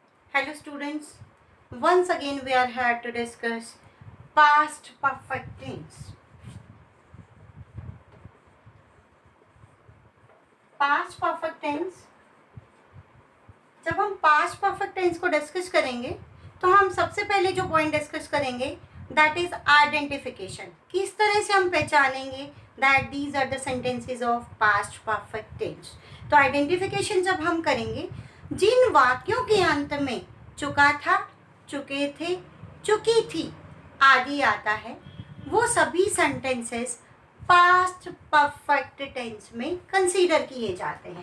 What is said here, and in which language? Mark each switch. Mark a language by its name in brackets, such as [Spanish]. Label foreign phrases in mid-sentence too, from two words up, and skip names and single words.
[English] Hello students, once again we are here to discuss past perfect tense. Past perfect tense, [Hindi] जब हम [English] past perfect tense [Hindi] को डिस्कस करेंगे तो हम सबसे पहले जो पॉइंट डिस्कस करेंगे [English] that is identification. [Hindi] किस तरह से हम पहचानेंगे [English] that these are the sentences of past perfect tense. [Hindi] तो आइडेंटिफिकेशन जब हम करेंगे, जिन वाक्यों के अंत में चुका था, चुके थे, चुकी थी आदि आता है, वो सभी सेंटेंसेस [English] past perfect tense [Hindi] में कंसीडर किए जाते हैं.